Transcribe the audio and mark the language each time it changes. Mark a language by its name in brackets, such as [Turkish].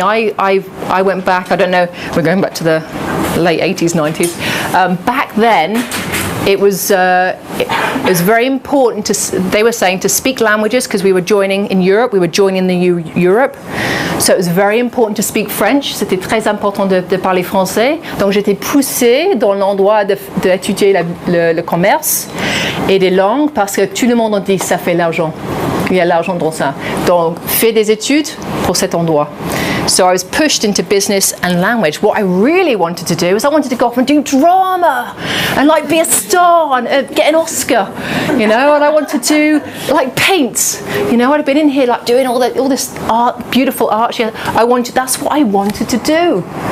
[English] I went back, I don't know, we're going back to the late 80s, 90s. Back then, it was very important they were saying to speak languages, because we were joining in Europe, we were joining the Europe. So it was very important to speak French. [French] C'était très important de parler français. Donc j'étais poussée dans l'endroit d'étudier le commerce et les langues, parce que tout le monde dit ça fait l'argent. Il y a l'argent dans ça. Donc fais des études pour cet endroit. [English] So I was pushed into business and language. What I really wanted to do is I wanted to go off and do drama and like be a star and get an Oscar, and I wanted to like paint. I'd have been in here like doing all this art, beautiful art. That's what I wanted to do.